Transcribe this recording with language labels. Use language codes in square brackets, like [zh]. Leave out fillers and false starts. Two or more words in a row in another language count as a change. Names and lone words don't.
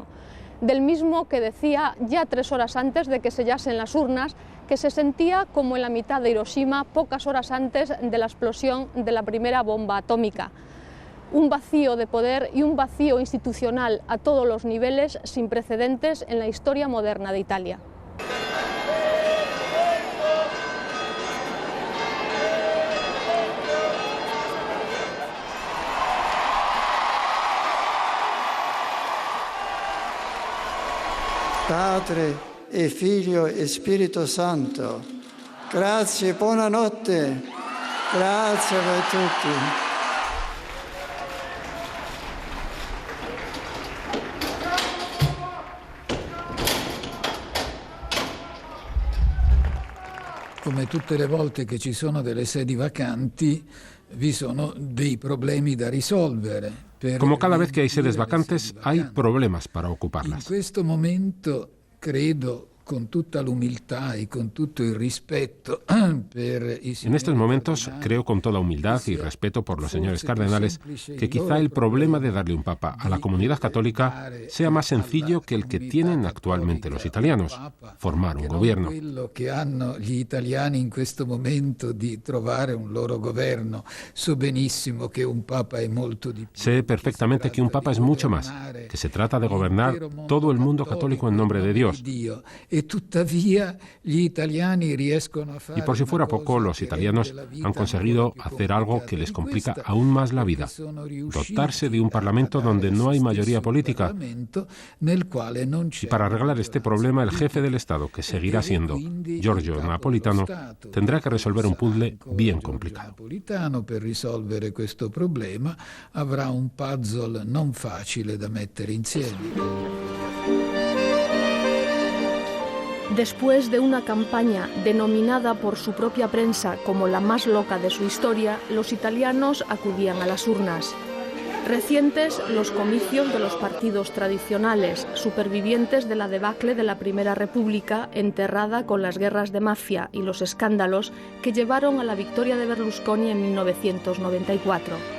[es] Del mismo que decía ya 3 horas antes de que sellasen las urnas que se sentía como en la mitad de Hiroshima pocas horas antes de la explosión de la primera bomba atómica. Un vacío de poder y un vacío institucional a todos los niveles sin precedentes en la historia moderna de Italia. [it] Padre e Figlio e Spirito Santo. Grazie, buonanotte. Grazie a voi tutti. Come tutte le volte che ci sono delle sedi vacanti, vi sono dei problemi da risolvere. [es] Como cada vez que hay sedes vacantes, hay problemas para ocuparlas. [it] In questo momento credo, con tutta l'umiltà e con tutto il rispetto per i [es] En estos momentos, creo con toda humildad y respeto por los señores cardenales que quizá el problema de darle un papa a la comunidad católica sea más sencillo que el que tienen actualmente los italianos, formar un gobierno. [it] Quello che hanno gli italiani in questo momento di trovare un loro governo. So benissimo che un papa è molto di più. [es] Sé perfectamente que un papa es mucho más, que se trata de gobernar todo el mundo católico en nombre de Dios. Y por si fuera poco, los italianos han conseguido hacer algo que les complica aún más la vida: dotarse de un parlamento donde no hay mayoría política. Y para arreglar este problema, el jefe del Estado, que seguirá siendo Giorgio Napolitano, tendrá que resolver un puzzle bien complicado. [it] Per risolvere questo problema avrà un puzzle non facile da mettere insieme. [es] Después de una campaña denominada por su propia prensa como la más loca de su historia, los italianos acudían a las urnas. Recientes, los comicios de los partidos tradicionales, supervivientes de la debacle de la Primera República, enterrada con las guerras de mafia y los escándalos que llevaron a la victoria de Berlusconi en 1994.